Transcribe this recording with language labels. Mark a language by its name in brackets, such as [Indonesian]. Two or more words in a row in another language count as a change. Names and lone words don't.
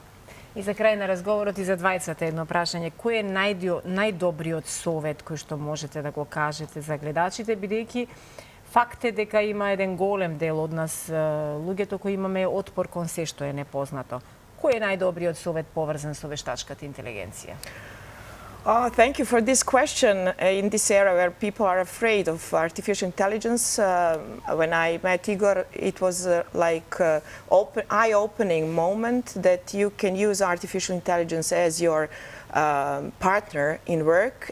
[Macedonian] И за крај на разговорот и за двајцата едно прашање. Кој е најдобриот совет кој што можете да го кажете за гледачите, бидејќи факт е дека има еден голем дел од нас луѓето кои имаме отпор кон се што е непознато. Кој е најдобриот совет поврзан со вештачката интелигенција? [English] Thank you for this question. In this era where people are afraid of artificial intelligence, when I met Igor, it was like an eye-opening moment that you can use artificial intelligence as your partner in work.